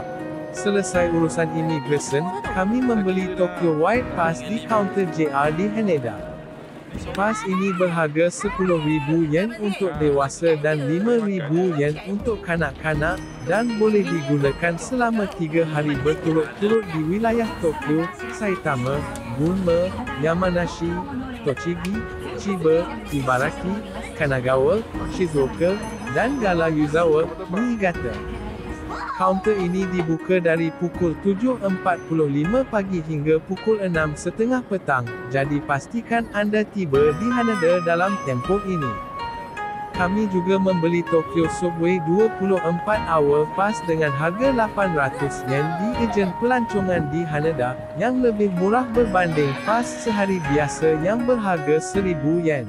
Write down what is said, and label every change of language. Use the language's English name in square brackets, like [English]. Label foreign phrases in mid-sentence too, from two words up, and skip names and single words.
[Malay] Selesai urusan imigresen, kami membeli Tokyo White Pass di kaunter JR di Haneda. Pas ini berharga RM10,000 untuk dewasa dan RM5,000 untuk kanak-kanak, dan boleh digunakan selama 3 hari berturut-turut di wilayah Tokyo, Saitama, Gunma, Yamanashi, Tochigi, Chiba, Ibaraki, Kanagawa, Shizuoka, dan Gala-Yuzawa, Niigata. Kaunter ini dibuka dari pukul 7.45 pagi hingga pukul 6.30 petang, jadi pastikan anda tiba di Haneda dalam tempoh ini. Kami juga membeli Tokyo Subway 24 Hour Pass dengan harga RM800 di ejen pelancongan di Haneda, yang lebih murah berbanding pas sehari biasa yang berharga RM1,000.